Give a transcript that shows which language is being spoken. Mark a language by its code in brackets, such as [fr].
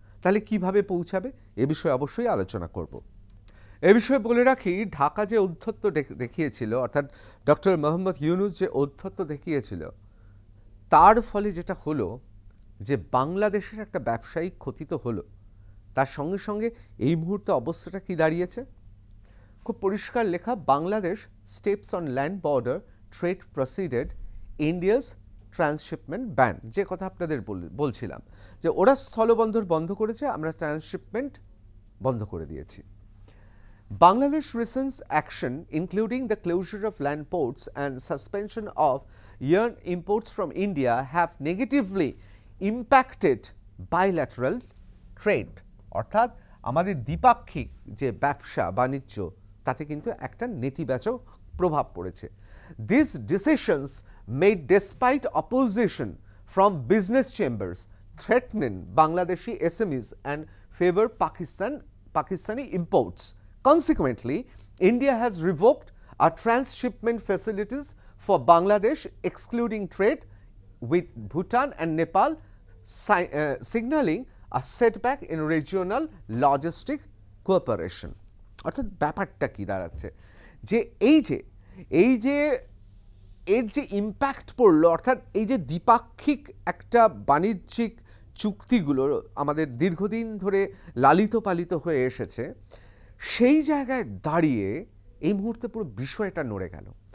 [bn] তাহলে কিভাবে পৌঁছাবে এ বিষয়ে অবশ্যই আলোচনা করব। এ বিষয়ে বলে রাখি, ঢাকা যে ঔদ্ধত্য দেখিয়েছিল, অর্থাৎ ডক্টর মোহাম্মদ ইউনুস যে ঔদ্ধত্য দেখিয়েছিল, তার ফলে যেটা হলো যে বাংলাদেশের একটা ব্যবসায়িক ক্ষতি তো হলো, তার সঙ্গে সঙ্গে এই মুহূর্তে অবস্থাটা কি দাঁড়িয়েছে খুব পরিষ্কার লেখা, [en] Bangladesh steps on land border trade preceded India's transshipment ban. [bn] যে কথা আপনাদের বলছিলাম যে ওরা স্থলবন্দর বন্ধ করেছে, আমরা ট্রান্সশিপমেন্ট বন্ধ করে দিয়েছি। [en] Bangladesh recent action, including the closure of land ports and suspension of yarn imports from India, have negatively impacted bilateral trade. [bn] অর্থাৎ আমাদের দ্বিপাক্ষিক যে ব্যবসা বাণিজ্য তাতে কিন্তু একটা নেতিবাচক প্রভাব পড়েছে। [en] These decisions made despite opposition from business chambers threatening Bangladeshi SMEs and favor Pakistani imports. Consequently, India has revoked our transshipment facilities for Bangladesh, excluding trade with Bhutan and Nepal, signaling a setback in regional logistic cooperation. [bn] অর্থাৎ ব্যাপারটা কি দাঁড়াচ্ছে যে এই যে এর যে impact পড়লো, অর্থাৎ এই যে দ্বিপাক্ষিক একটা বাণিজ্যিক চুক্তিগুলো আমাদের দীর্ঘদিন ধরে লালিত পালিত হয়ে এসেছে, সেই জায়গায় দাঁড়িয়ে এই মুহূর্তে পুরো বিষয়টা নড়ে গেল।